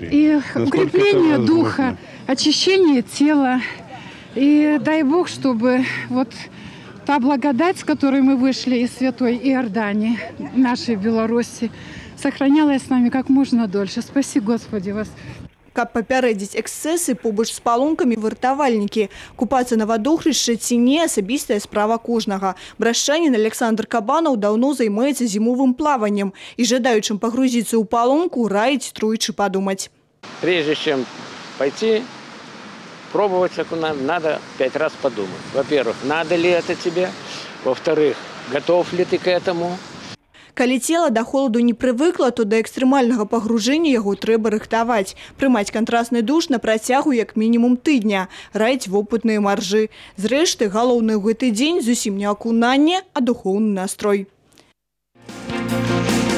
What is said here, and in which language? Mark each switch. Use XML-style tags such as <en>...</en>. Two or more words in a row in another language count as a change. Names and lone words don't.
<ru>И укрепление духа, очищение тела. И дай Бог, чтобы вот та благодать, с которой мы вышли из святой Иордании, нашей Беларуси, сохранялась с нами как можно дольше. Спаси, Господи, вас.</ru> <be>Каб папярэдзіць эксцэсы, побач з палонкамі вартавальнікі. Купацца на вадохрышчы ці не – асабістая справа кожнага. Брашчанін Александр Кабанаў даўно займаецца зімовым плаваннем і жадаючым пагрузіцца ў палонку раіць тройчы падумаць.</be> <ru>Прежде чем пойти пробовать окунать, надо 5 раз подумать. Во-первых, надо ли это тебе? Во-вторых, готов ли ты к этому?</ru> <be>Калі цела да холаду не прывыкла, то да экстрэмальнага пагружэння яго трэба рыхтаваць. Прымаць кантрасны душ на працягу як мінімум тыдня. Раіць вопытныя маржы. Зрэшты, галоўнае ў гэты дзень зусім не акунанне, а духоўны настрой.</be>